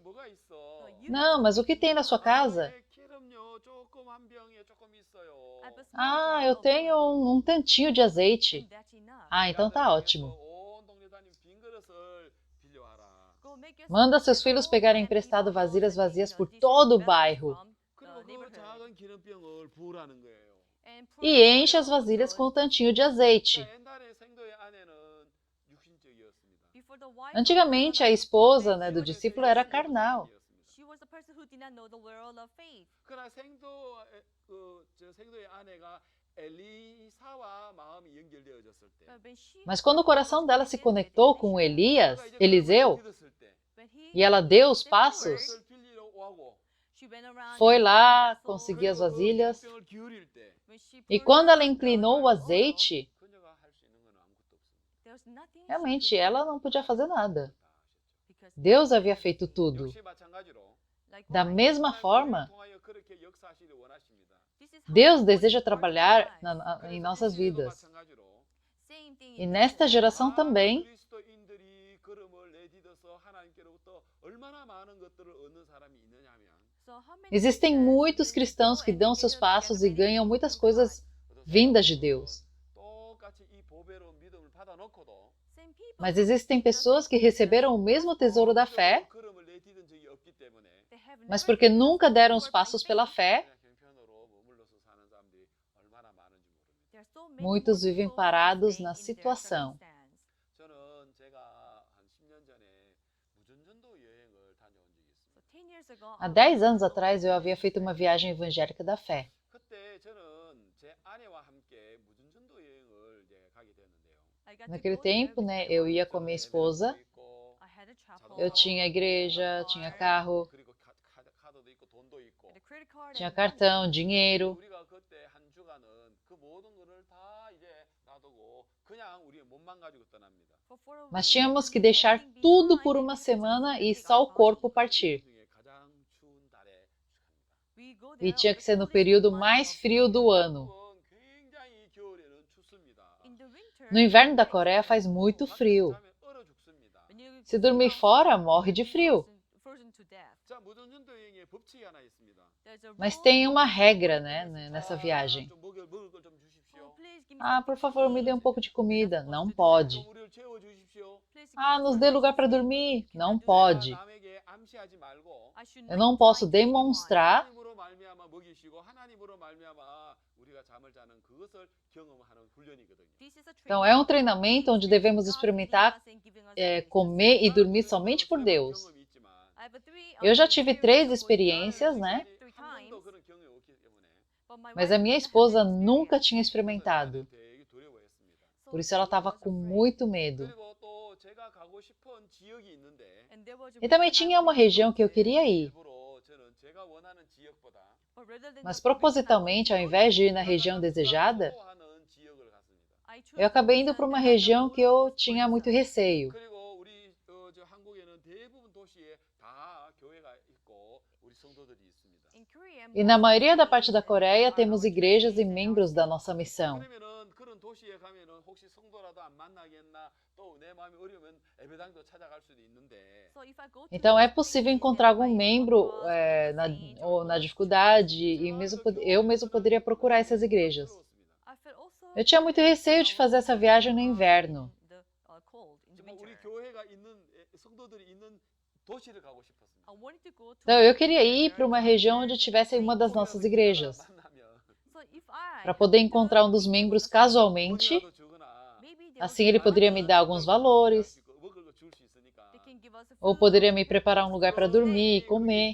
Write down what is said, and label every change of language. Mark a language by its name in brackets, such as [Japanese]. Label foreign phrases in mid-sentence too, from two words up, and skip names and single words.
[Portuguese] "Não, mas o que tem na sua casa?" "Ah, eu tenho um tantinho de azeite." "Ah, então tá ótimo. Manda seus filhos pegarem emprestado vasilhas vazias por todo o bairro." [Korean] 작은 기름병을 부으라는 거예요. [Portuguese] E enche as vasilhas com um tantinho de azeite. [Korean] 옛날에 생도의 아내는 육신적이었습니다. [Portuguese] Antigamente, a esposa, né, do discípulo era carnal. [Korean] 그러나 생도의 아내가 엘리사와 마음이 연결되어졌을 때, [Portuguese] Mas quando o coração dela se conectou com Elias, Eliseu, e ela deu os passos, [Korean] 그걸 빌리러 오고, [Portuguese] foi lá, conseguiu as vasilhas, [Korean] 병을 기울일 때 [Portuguese] e quando ela inclinou o azeite, [Korean] 그녀가 할 수 있는 건 아무것도 없습니다. [Portuguese] realmente ela não podia fazer nada. Deus havia feito tudo. [Korean] 역시 마찬가지로 [Portuguese] Da mesma forma, [Korean] 통하여 그렇게 역사하시길 원하십니다. [Portuguese] Deus deseja trabalhar em nossas vidas. [Korean] 마찬가지로 [Portuguese] E nesta geração também, [Korean] 그리스도인들이 걸음을 내딛어서 하나님께로부터 얼마나 많은 것들을 얻는 사람이 있느냐 하면 [Portuguese] existem muitos cristãos que dão seus passos e ganham muitas coisas vindas de Deus. [Korean] 똑같이 이 보배로운 믿음을 받아놓고도 [Portuguese] Mas existem pessoas que receberam o mesmo tesouro da fé, [Korean] 걸음을 내딛은 적이 없기 때문에 [Portuguese] mas porque nunca deram os passos pela fé, [Korean] 그냥 형편으로 머물러서 사는 사람들이 얼마나 많은지 모릅니다. [Portuguese] muitos vivem parados na situação. [Korean] 저는 제가 한 10년 전에 무전전도 여행을 다녀온 적이 있습니다. [Portuguese] Há 10 anos atrás eu havia feito uma viagem evangélica da fé. [Korean] 그때 저는 제 아내와 함께 무전전도 여행을 이제 가게 됐는데요. [Portuguese] Naquele tempo, né, eu ia com a minha esposa, eu tinha igreja, tinha carro, [Korean] 그리고 카드도 있고 돈도 있고. [Portuguese] tinha cartão, dinheiro, [Korean] 우리가 그때 한 주간은 그 모든 것을 다 이제 놔두고 그냥 우리의 몸만 가지고 떠납니다. [Portuguese] mas tínhamos que deixar tudo por uma semana e só o corpo partir. [Korean] 중에 가장 추운 달에 [Portuguese] E tinha que ser no período mais frio do ano. [Korean] 그건 굉장히 겨울에는 춥습니다. [Portuguese] No inverno da Coreia faz muito frio. [Korean] 자면 얼어 죽습니다. [Portuguese] Se dormir fora, morre de frio. [Korean] 자, 무전전도 여행에 법칙이 하나 있습니다. [Portuguese] Mas tem uma regra, né, nessa viagem. [Korean] 좀 먹을 걸 좀 주십시오. [Portuguese] Ah, por favor, me dê um pouco de comida. Não pode. [Korean] 좀 우리를 채워 주십시오. [Portuguese] Ah, nos dê lugar para dormir. Não pode. [Korean] 남에게 암시하지 말고 [Portuguese] Eu não posso demonstrar [Korean] 하나님으로 말미암아 먹이시고 하나님으로 말미암아 우리가 잠을 자는 그것을 경험하는 훈련이거든요. [Portuguese] Então, é um treinamento onde devemos experimentar comer e dormir somente por Deus. [Korean] 경험이 있지만 [Portuguese] Eu já tive 3 experiências, né? [Korean] 한 번도 그런 경험이 없기 때문에 [Portuguese] Mas a minha esposa nunca tinha experimentado. [Korean] 되게 두려워했습니다. [Portuguese] Por isso ela estava com muito medo. [Korean] 그리고 또 제가 가고 싶은 지역이 있는데 [Portuguese] E também tinha uma região que eu queria ir. [Korean] 일부러 저는 제가 원하는 지역보다 [Portuguese] Mas propositalmente, ao invés de ir na região desejada, [Korean] 하는 지역을 갔습니다. [Portuguese] eu acabei indo para uma região que eu tinha muito receio. [Korean] 그리고 우리 저 한국에는 대부분 도시에 다 교회가 있고 우리 성도들이 있습니다. [Portuguese] E na maioria da parte da Coreia temos igrejas e membros da nossa missão. [Korean] 그러면은 그런 도시에 가면은 혹시 성도라도 안 만나겠나 또 내 마음이 어려우면 예배당도 찾아갈 수도 있는데 [Portuguese] Então é possível encontrar algum membro na dificuldade e eu mesmo poderia procurar essas igrejas. Eu tinha muito receio de fazer essa viagem no inverno. [Korean] 우리 교회가 있는 성도들이 있는 도시를 가고 싶었습니다. [Portuguese] Então eu queria ir para uma região onde tivesse uma das nossas igrejas, para poder encontrar um dos membros casualmente. Assim ele poderia me dar alguns valores, ou poderia me preparar um lugar para dormir e comer.